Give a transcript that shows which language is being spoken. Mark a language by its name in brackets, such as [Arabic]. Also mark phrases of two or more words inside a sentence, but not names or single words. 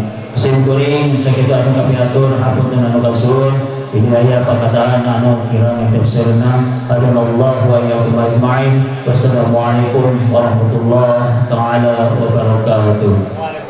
[Sundanese] Sim kuring sakitu anu kapiatur hapunten anu kasuhun hidayah pakataan anu kirang tafsirna [Arabic] هدى الله وإياكم أجمعين. والسلام عليكم ورحمة الله تعالى وبركاته.